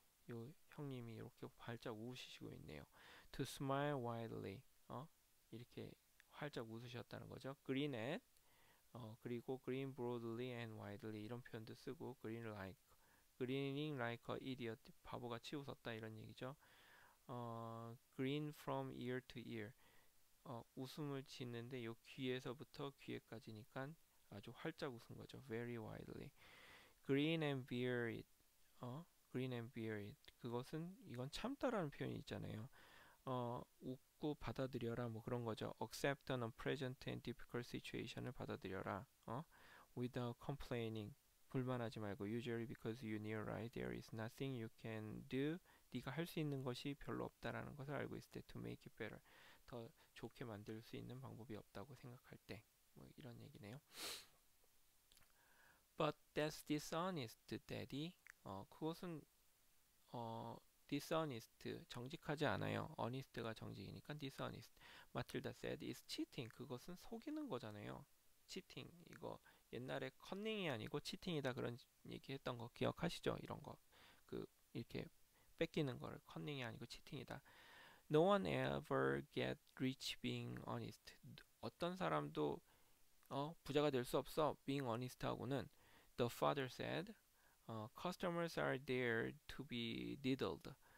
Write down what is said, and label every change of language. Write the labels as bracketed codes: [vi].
[ko] 요 형님이 이렇게 활짝 웃으시고 있네요. [en] To smile widely. [ko] 이렇게 활짝 웃으셨다는 거죠. [en] Grin at 그리고 grin broadly and widely 이런 표현도 쓰고 grinning like a idiot [ko] 바보같이 웃었다 이런 얘기죠. [en] grin from ear to ear [ko] 웃음을 짓는데 요 귀에서부터 귀에까지니까 아주 활짝 웃은 거죠. [en] very widely. grin and bear it grin and bear it [ko] 그것은 이건 참다라는 표현이 있잖아요. 웃고 받아들여라 뭐 그런 거죠. [en] accept an unpleasant and difficult situation을 받아들여라. without complaining 불만하지 말고 usually because you knew right there is nothing you can do [ko] 네가 할 수 있는 것이 별로 없다라는 것을 알고 있을 때 [en] to make it better [ko] 더 좋게 만들 수 있는 방법이 없다고 생각할 때 뭐 이런 얘기네요. [en] But that's dishonest, daddy. [ko] 그것은 dishonest 정직하지 않아요. honest가 정직이니까 dishonest. [en] 마틸다 said is cheating. [ko] 그것은 속이는 거잖아요. cheating 이거 옛날에 커닝이 아니고 치팅이다 그런 얘기했던 거 기억하시죠? 이런 거 그 이렇게 뺏기는 거를 커닝이 아니고 치팅이다. [en] No one ever get rich being honest. [ko] 어떤 사람도 부자가 될 수 없어. [en] being honest [ko] 하고는 [en] the father said customers are there to be diddled.